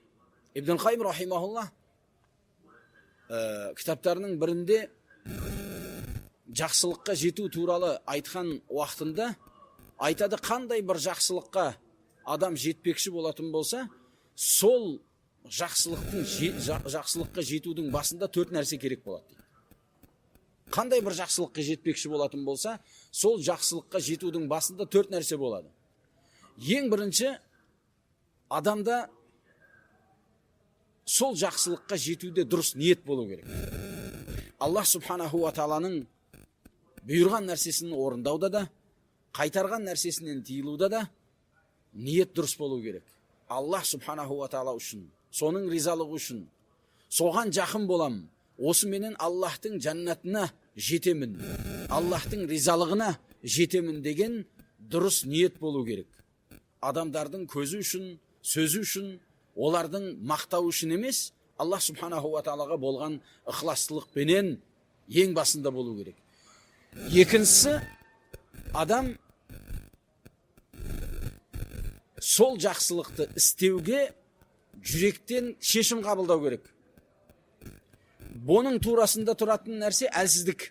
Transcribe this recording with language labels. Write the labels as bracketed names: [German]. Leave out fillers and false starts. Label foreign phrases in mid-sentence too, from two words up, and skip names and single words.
[Kazakh] Ибн Қайым рахимахуллах кітаптарының бірінде жақсылыққа жету туралы айтқан уақытында айтады, қандай бір жақсылыққа адам жетпекші болатын болса, сол жақсылыққа жетудің басында 4 нәрсе керек болады. Қандай бір жақсылыққа жетпекші болатын болса, сол жақсылыққа жетудің басында 4 нәрсе болады. Ең бірінші, адамда сол жақсылыққа жетуде дұрыс ниет болу керек. [Arabic] الله سبحانه و [Kazakh] тааланың бұйырған нәрсесін орындауда да, қайтарған нәрсесінен тыйылуда да ниет дұрыс болу керек. [Arabic] الله سبحانه وتعالى [Kazakh] үшін, соның ризалығы үшін, соған жақын болам, осы менен Аллахтың жаннатына жетемін, Аллахтың ризалығына жетемін деген дұрыс ниет болу керек. Адамдардың көзі үшін, сөзі үшін, олардың мақтау үшін емес, [Arabic] الله سبحانه و [Kazakh] таалаға болған ықыластылықпенен ең басында болу керек. Екіншісі, адам сол жақсылықты істеуге жүректен шешім қабылдау керек. Бұның турасында тұратын нәрсе әлсіздік.